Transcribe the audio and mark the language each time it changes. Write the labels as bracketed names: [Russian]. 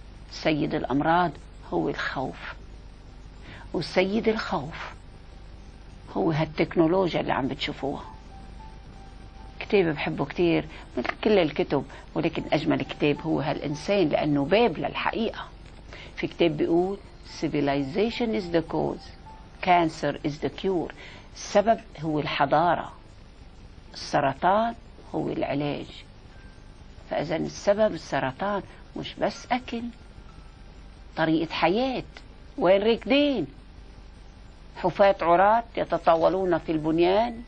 [Arabic] سيد الأمراض هو الخوف، وسيد الخوف هو هالتكنولوجيا اللي عم بتشوفوها. كتاب بحبه كتير مثل كل الكتب، ولكن أجمل كتاب هو هالإنسان لأنه باب للحقيقة. في كتاب بيقول [English] civilization is the cause, cancer is the cure. [Arabic] السبب هو الحضارة، السرطان هو العلاج. فإذا السبب السرطان مش بس أكل، طريقة حياة. وين راكدين؟ حفاة عراة يتطاولون في البنيان.